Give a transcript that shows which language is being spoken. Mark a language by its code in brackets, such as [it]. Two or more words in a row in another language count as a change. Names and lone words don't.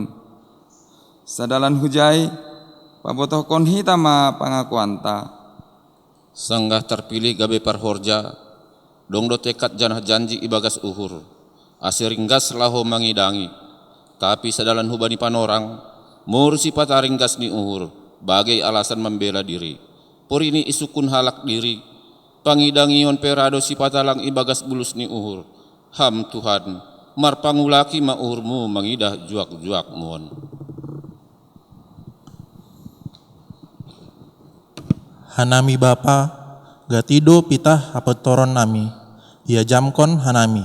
[bts] Sadalan hujai, pabotoh kon hitama pangakuanta. Sanggah terpilih gabe parhorja, dong do tekat janah janji ibagas uhur, asiringgas laho mangidangi, tapi sadalan hubani panorang, mur sifat aringgas ni uhur, bagai alasan membela diri. Por ini isukun halak diri, pangidangion perado sifat alang ibagas bulus ni uhur. Ham Tuhan, mar pangulaki maurmu mangidah juak-juak muon. Hanami Bapa, gatido pitah apetoron nami, ia jamkon hanami.